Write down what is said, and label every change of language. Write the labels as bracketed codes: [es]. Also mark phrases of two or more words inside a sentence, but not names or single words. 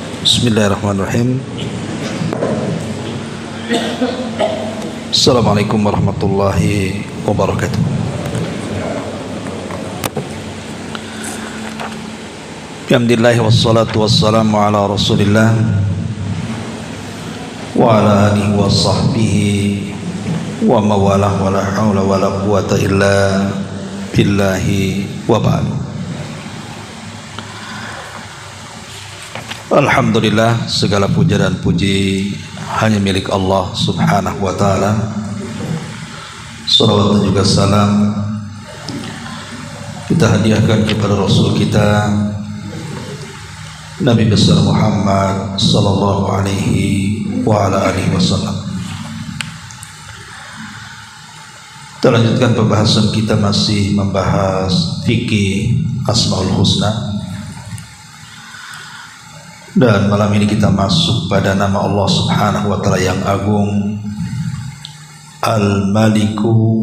[ar] بسم الله الرحمن الرحيم. السلام عليكم ورحمة الله وبركاته. الحمد لله والصلاة والسلام على رسول الله وعلى آله وصحبه ومن والاه ولا حول ولا قوة إلا بالله وبعد. Alhamdulillah, [id] segala puja dan puji hanya milik Allah [ar] subhanahu wa ta'ala. [id] Salawat dan juga salam kita hadiahkan kepada Rasul kita Nabi besar Muhammad [ar] sallallahu alaihi wa ala alihi wasallam. [id] Kita lanjutkan pembahasan kita, masih membahas fikih Asmaul Husna, dan malam ini kita masuk pada nama Allah [ar] subhanahu wa ta'ala [id] yang agung, Al-Maliku.